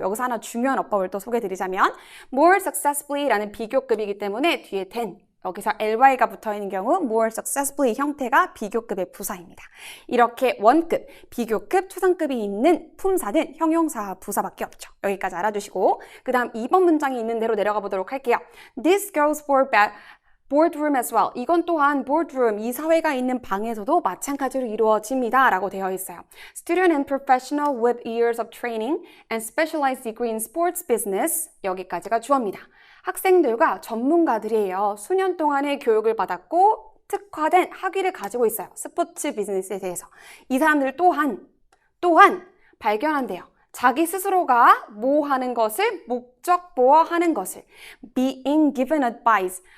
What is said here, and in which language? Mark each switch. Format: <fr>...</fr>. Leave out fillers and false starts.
<ko>여기서 하나 중요한 어법을 또 소개해드리자면 more successfully 라는 비교급이기 때문에 뒤에 than, 여기서 ly가 붙어있는 경우 more successfully 형태가 비교급의 부사입니다. 이렇게 원급, 비교급, 초상급이 있는 품사는 형용사, 부사밖에 없죠. 여기까지 알아두시고 그 다음 2번 문장이 있는 대로 내려가 보도록 할게요.</ko> <en>This goes for boardroom as well.</en> <ko>이건 또한 boardroom, 이사회가 있는 방에서도 마찬가지로 이루어집니다. 라고 되어 있어요.</ko> <en>Student and professional with years of training and specialized degree in sports business.</en> <ko>여기까지가 주어입니다. 학생들과 전문가들이에요. 수년 동안의 교육을 받았고 특화된 학위를 가지고 있어요. 스포츠 비즈니스에 대해서. 이 사람들 또한 발견한대요. 자기 스스로가 뭐 하는 것을 목적보어 하는 것을</ko> <en>being given advice.</en>